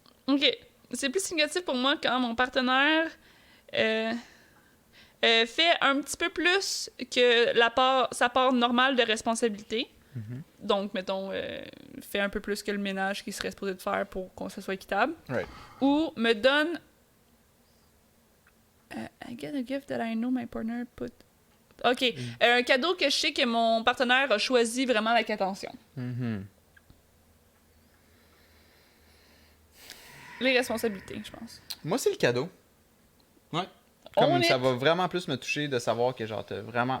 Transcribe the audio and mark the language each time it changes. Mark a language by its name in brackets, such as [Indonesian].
[French] Ok. C'est plus significatif pour moi quand mon partenaire fait un petit peu plus que sa part normale de responsabilité. Mm-hmm. Donc, mettons, fait un peu plus que le ménage qu'il serait supposé de faire pour qu'on se soit équitable. Right. Ou me donne [English] I get a gift that I know my partner put... OK. [French] Un cadeau que je sais que mon partenaire a choisi vraiment avec attention. Mm-hmm. Les responsabilités, je pense. Moi, c'est le cadeau. Ouais. Comme ça va vraiment plus me toucher de savoir que genre t'as vraiment...